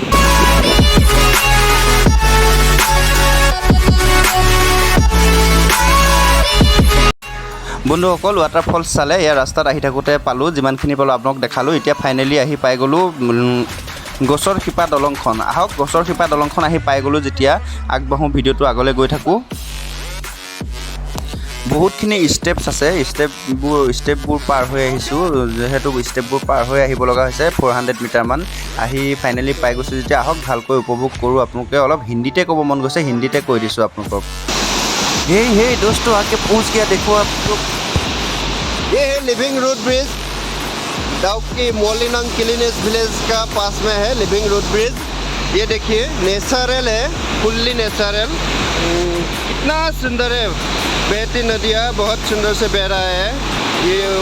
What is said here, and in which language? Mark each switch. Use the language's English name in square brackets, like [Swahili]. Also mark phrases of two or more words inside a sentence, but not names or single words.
[Assamese] বন্ধুসকল ৱাটাৰ ফলছ চালে ইয়াৰ ৰাস্তাত আহি থাকোঁতে পালোঁ যিমানখিনি পালোঁ আপোনাক দেখালোঁ এতিয়া ফাইনেলি আহি পাই গ'লোঁ গছৰ শিপা দলংখন আহক গছৰ শিপা দলংখন আহি পাই গ'লোঁ যেতিয়া আগবাঢ়োঁ ভিডিঅ'টো আগলৈ গৈ থাকোঁ বহুতখিনি ষ্টেপছ আছে ষ্টেপবোৰ পাৰ হৈ আহিছোঁ যিহেতু ষ্টেপবোৰ পাৰ হৈ আহিব লগা হৈছে 400 মিটাৰমান আহি ফাইনেলি পাই গৈছোঁ যেতিয়া আহক ভালকৈ উপভোগ কৰোঁ আপোনালোকে অলপ হিন্দীতে ক'ব মন গৈছে হিন্দীতে কৈ দিছোঁ আপোনালোকক [Hindi] हे दोस्तों आके पहुंच गया देखो आप ये है [English] living road bridge [Hindi] डाउक की मोलिनंग किलिनेस विलेज का पास में है [English] living road bridge [Hindi] ये देखिए नेचुरल है [English] fully natural [Hindi] कितना सुंदर है बहती नदियाँ बहुत सुंदर से बह रहा है ये